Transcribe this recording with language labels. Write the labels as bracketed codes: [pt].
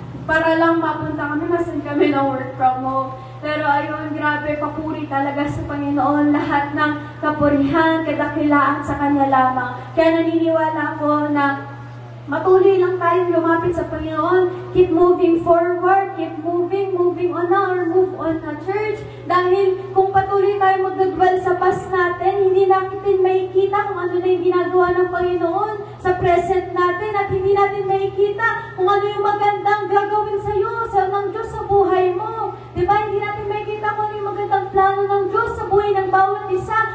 [tl] Para lang mapunta kami, masan kami ng work from home. Pero ayun, grabe, papuri talaga sa Panginoon. Lahat ng kapurihan, kadakilaan sa Kanya lamang. Kaya naniniwala ako na matuloy lang tayong lumapit sa Panginoon. [en] Keep moving forward. Keep moving on na or move on na, church. [tl] Dahil kung patuloy tayo magdudwell sa past natin, hindi natin makikita kung ano na yung ginagawa ng Panginoon sa present natin at hindi natin makikita kung ano yung magandang gagawin sa iyo, ng Diyos sa buhay mo. Diba? Hindi natin makikita kung ano yung magandang plano ng Diyos sa buhay ng bawat isa.